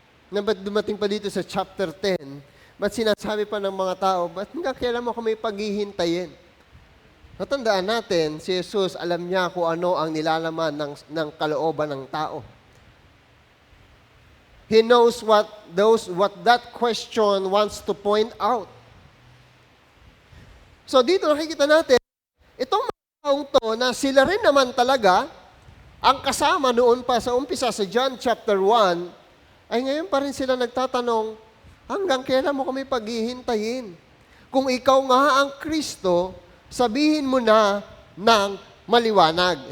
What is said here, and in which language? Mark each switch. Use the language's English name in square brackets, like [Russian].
[Filipino] Na ba't dumating pa dito sa chapter 10, ba't sinasabi pa ng mga tao, ba't nga kailan mo kami paghihintayin? Natandaan natin, si Jesus, alam niya kung ano ang nilalaman ng kalooban ng tao. [English] He knows what that question wants to point out. [Filipino] So dito nakikita natin, itong mga taong to na sila rin naman talaga, ang kasama noon pa sa umpisa sa John chapter 1, ay ngayon pa rin sila nagtatanong, hanggang kailan mo kami paghihintayin? Kung ikaw nga ang Kristo, sabihin mo na ng maliwanag.